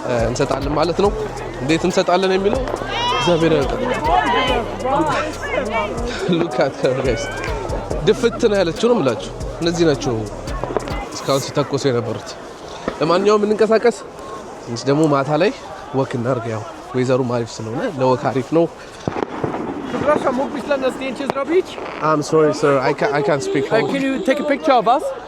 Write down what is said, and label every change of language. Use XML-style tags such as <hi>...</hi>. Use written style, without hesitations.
<am>እንሰጣለን ማለት ነው እንዴት እንሰጣለን የሚለው እግዚአብሔር ያውቃል</am> <en>ሉካት ጋይስ</en> <am>ድፍት ነው ያለችው ነው የምላችሁ እነዚህ ናቸው እስካሁን ሲተኮሱ የነበሩት ለማንኛውም እንንቀሳቀስ ትንሽ ደግሞ ማታ ላይ ወክ እናድርግ ያው ወይዘሩ አሪፍ ስለሆነ ለወክ አሪፍ ነው</am> <pl>Przepraszam, mógłbyś dla nas zdjęcie zrobić?</pl> <en>I'm sorry sir I can't speak Can you take a picture of us?</en>